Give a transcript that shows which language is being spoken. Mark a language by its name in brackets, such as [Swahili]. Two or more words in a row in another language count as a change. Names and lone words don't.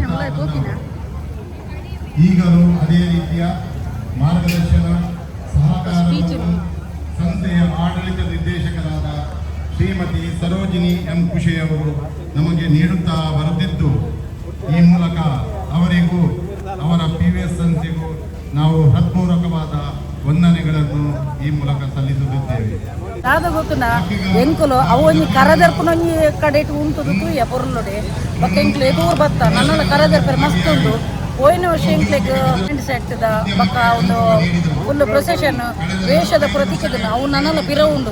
[Kannada] ಈಗಲೂ ಅದೇ ರೀತಿಯ ಮಾರ್ಗದರ್ಶನ ಸಹಕಾರವನ್ನು ಸಂಸ್ಥೆಯ ಆಡಳಿತ ನಿರ್ದೇಶಕರಾದ ಶ್ರೀಮತಿ ಸರೋಜಿನಿ ಎಂ ಕುಶೆಯವರು ನಮಗೆ ನೀಡುತ್ತಾ ಬರುತ್ತಿದ್ದು, ಈ ಮೂಲಕ ಅವರಿಗೂ ಅವರ PVS ಸಂಸ್ಥೆಗೂ ನಾವು ಹೃತ್ಪೂರ್ವಕವಾದ ವಂದನೆಗಳನ್ನು ಈ ಮೂಲಕ ಸಲ್ಲಿಸುತ್ತಿದ್ದೇವೆ. [Tulu] ದಾದ ಗೊತ್ತುನ ಎಂಕುಲು ಅವು ಒಂಜಿ ಕರದರ್ಪುನೊಂಜಿ ಕಡೆ ಉಂಟುದು ತೂಯ ಪೊರ್ಲುಡೆ ಬಕ್ಕ ಎಂಕ್ಲು ಎದೂರು ಬತ್ತ ನನ್ನಲ್ಲ ಕರದರ್ಪರೆ ಮಸ್ತ್ ಉಂಡು. ಹೋಯ್ನ ವರ್ಷ ಎಂಕ್ಲೆಗ್ ಆಗ್ತದ ಬಕ್ಕ ಒಂದು [English] full procession [Tulu] ವೇಷದ ಪ್ರತೀಕದನ ಅವು ನನ್ನಲ್ಲ ಪಿರ ಉಂಡು.